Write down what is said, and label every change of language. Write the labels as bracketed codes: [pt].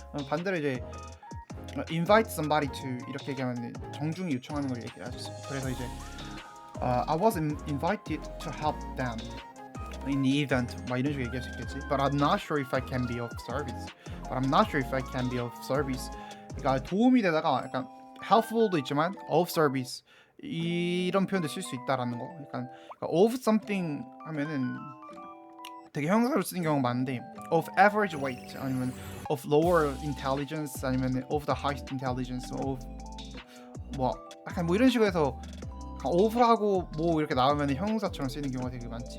[ko] 반대로 이제 [en] invite somebody to [ko] 이렇게 얘기하면 정중히 요청하는 걸 얘기하지. [en] 그래서 이제 I was invited to help them in the event [ko] 막 이런 식으로 얘기할 수 있겠지. [en] But I'm not sure if I can be of service. But I'm not sure if I can be of service. [ko] 그러니까 도움이 되다가 약간 helpful도 있지만 [en] of service [ko] 이런 표현도 쓸 수 있다라는 거. 그러니까 of something 하면은 되게 형사로 쓰는 경우가 많은데 [en] of average weight [ko] 아니면 [en] of lower intelligence [ko] 아니면 [en] of the highest intelligence of [ko] 뭐 약간 뭐 이런 식으로 해서 of라고 뭐 이렇게 나오면 형용사처럼 쓰이는 경우가 되게 많지.